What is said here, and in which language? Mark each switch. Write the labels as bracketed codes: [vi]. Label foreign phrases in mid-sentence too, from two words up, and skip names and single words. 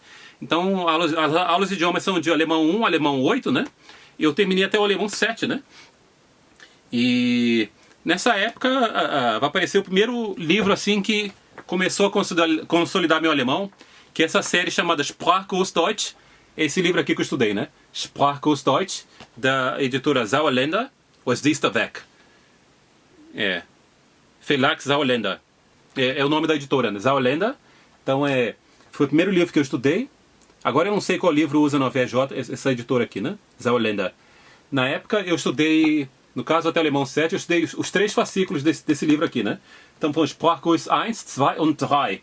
[pt] Então as aulas de idiomas são de alemão 1, alemão 8, né? E eu terminei até o alemão 7, né? E nessa época vai aparecer o primeiro livro assim que começou a consolidar meu alemão, que é essa série chamada Sprachkurs Deutsch. Esse livro aqui que eu estudei, né? Sprachkurs Deutsch, da editora Sauerländer, Was Diester Weg. Verlag Sauerländer. É o nome da editora, né? Sauerländer. Então foi o primeiro livro que eu estudei. Agora eu não sei qual livro usa na UFRJ, essa editora aqui, né? Sauerländer. Na época eu estudei, no caso até o alemão 7, eu estudei os 3 fascículos desse livro aqui, né? Então foi Sprachkurs 1, 2 und 3.